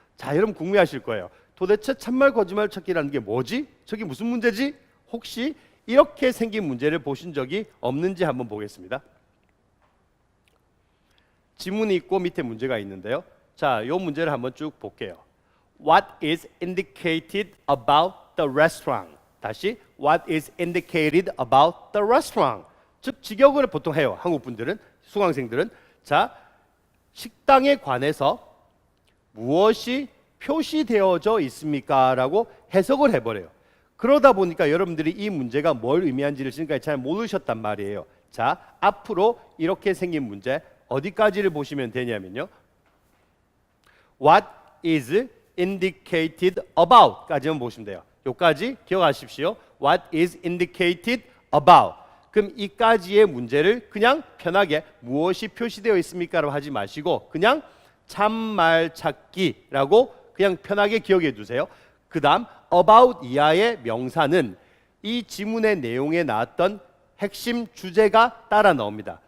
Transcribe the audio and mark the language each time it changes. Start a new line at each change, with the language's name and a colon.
Korean: 자, 여러분 궁금해하실 거예요. 도대체 참말, 거짓말 찾기라는 게 뭐지? 저게 무슨 문제지? 혹시 이렇게 생긴 문제를 보신 적이 없는지 한번 보겠습니다. 지문이 있고 밑에 문제가 있는데요. 자, 이 문제를 한번 쭉 볼게요.
English: What is indicated about the restaurant? 다시 What is indicated about the restaurant?
Korean: 즉 직역을 보통 해요. 한국 분들은, 수강생들은. 자, 식당에 관해서 무엇이 표시되어져 있습니까? 라고 해석을 해버려요. 그러다 보니까 여러분들이 이 문제가 뭘 의미하는지를 지금까지 잘 모르셨단 말이에요. 자, 앞으로 이렇게 생긴 문제 어디까지를 보시면 되냐면요.
English: What is indicated about
Korean: 까지만 보시면 돼요. 여기까지 기억하십시오.
English: What is indicated about.
Korean: 그럼 이까지의 문제를 그냥 편하게 무엇이 표시되어 있습니까? 라고 하지 마시고 그냥 참말 찾기라고 그냥 편하게 기억해 두세요. 그 다음 about 이하의 명사는 이 지문의 내용에 나왔던 핵심 주제가 따라 나옵니다.